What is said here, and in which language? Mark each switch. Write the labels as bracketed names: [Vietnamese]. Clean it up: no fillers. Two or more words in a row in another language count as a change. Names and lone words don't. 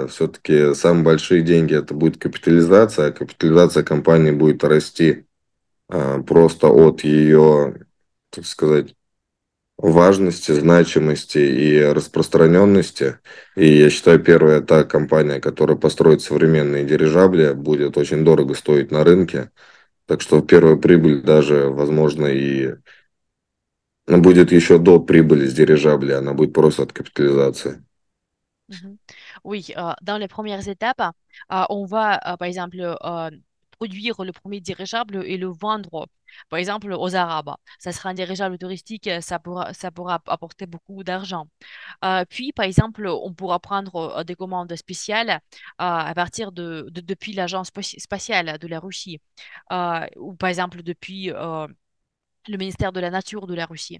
[Russian] Все-таки самые большие деньги – это будет капитализация, а капитализация компании будет расти просто от ее, так сказать, важности, значимости и распространенности. И я считаю, первая та компания, которая построит современные дирижабли, будет очень дорого стоить на рынке. Так что первая прибыль даже, возможно, и будет еще до прибыли с дирижабля, она будет просто от капитализации. Mhm. [French] Oui, dans les premières étapes, on va, par exemple, produire le premier dirigeable et le vendre, par exemple, aux Arabes. Ça sera un dirigeable touristique, ça pourra apporter beaucoup d'argent. Puis, par exemple, on pourra prendre des commandes spéciales à partir depuis l'agence spatiale de la Russie, ou par exemple depuis le ministère de la Nature de la Russie.